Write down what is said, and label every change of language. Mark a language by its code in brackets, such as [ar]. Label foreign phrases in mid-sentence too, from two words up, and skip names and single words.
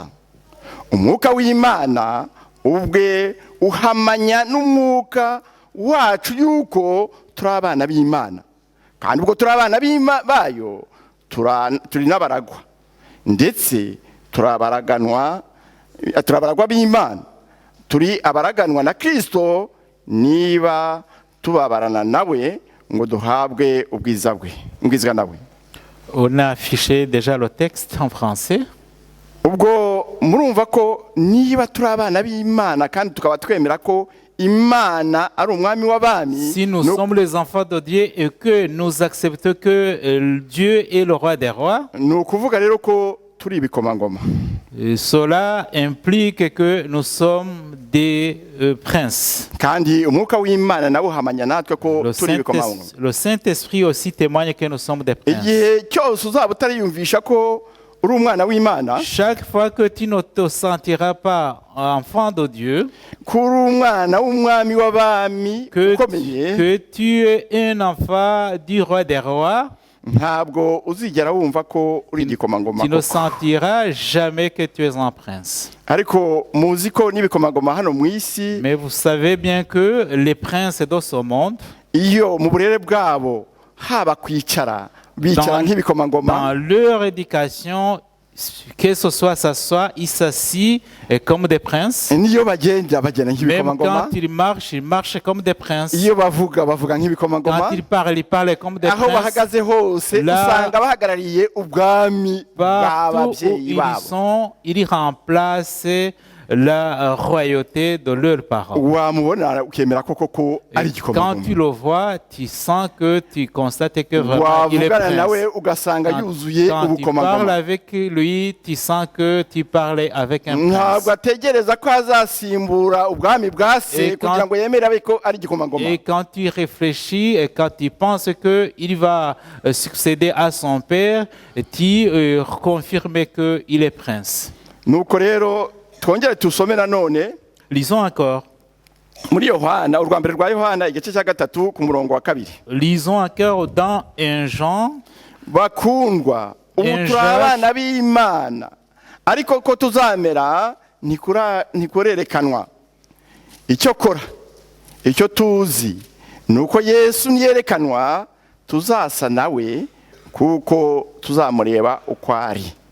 [rw] Umwuka w'Imana ubwe uhamanya n'umwuka wacu yuko turi abana b'Imana, kandi ubwo turi abana bayo turi n'abaragwa, ndetse turabaragwa b'Imana, turi abaraganwa na Kristo niba tubabarana nawe ngo duhabwe ubwiza nawe. [fr] On a affiché déjà le texte en français. [rw] Ubwo murumva ko niba turi abana b'Imana kandi tukaba twemera ko Imana ari umwami w'abami. [fr] Si nous sommes les enfants de Dieu et que nous acceptons que Dieu est le roi des rois. [rw] Ni ukuvuga rero ko turi ibikomangoma. [fr] Cela implique que nous sommes des princes. [rw] kandi umwuka w'Imana nawe uhamanya natwe ko turi ibikomangoma. [fr] Le Saint-Esprit aussi témoigne que nous sommes des princes. [rw] Igihe cyose uzaba utariyumvisha ko uri umwana w'Imana, [fr] Chaque fois que tu ne te sentiras pas enfant de Dieu, [rw] ko uri umwana w'umwami w'abami ukomeye, [fr] que tu es un enfant du roi des rois, [rw] ntabwo uzigera wumva ko uri igikomangoma. [fr] tu ne sentiras jamais que tu es un prince. [rw] Ariko muzi ko n'ibikomangoma hano mu isi, [fr] Mais vous savez bien que les princes de ce monde, [rw] iyo mu burere bwabo haba kwicara bicara nk'ibikomangoma, [fr] dans leur éducation, que ce soit s'asseoir, ils s'assient comme des princes. [rw] niyo bagenda bagenda [fr] Même [rw] nk'ibikomangoma, [fr] quand ils marchent comme des princes. [rw] iyo bavuga nk'ibikomangoma, [fr] Quand ils parlent comme des [rw] aho [fr] princes. [rw] bahagaze hose [fr] Là, [rw] usanga bahagarariye ubwami [fr] Partout où [rw] bw'ababyeyi [fr] ils [rw] babo. [fr] sont, ils remplacent la royauté de leurs parents. [rw] Wamubona ukemera koko [fr] Et [rw] ari [fr] quand tu [rw] igikomangoma, [fr] le vois, tu sens que tu constates que vraiment il est [rw] wavugana nawe [fr] prince. [rw] ugasanga yuzuye [fr] Quand tu parles [rw] ubukomangoma. [fr] avec lui, tu sens que tu parles avec un [rw] Ntabwo [fr] prince. [rw] ategereza ko azasimbura ubwami bwa se [fr] Et quand- [rw] kugira ngo yemere abe ko ari igikomangoma. [fr] Et quand tu réfléchis et quand tu penses qu'il va succéder à son père, tu confirmes qu'il est prince. [rw] Nuko rero twongere tusome nanone [fr] Lisons encore. [rw] muri Yohana, urwa mbere rwa Yohana igice cya 3 ku murongo wa 2. [fr] Lisons encore dans 1 Jean. [rw] Bakundwa, ubu [fr] Jean- [rw] turi abana b'Imana, ariko ko tuzamera ntikurerekanwa. Icyo kora, icyo tuzi ni uko Yesu niyerekanwa tuzasa nawe kuko tuzamureba uko ari.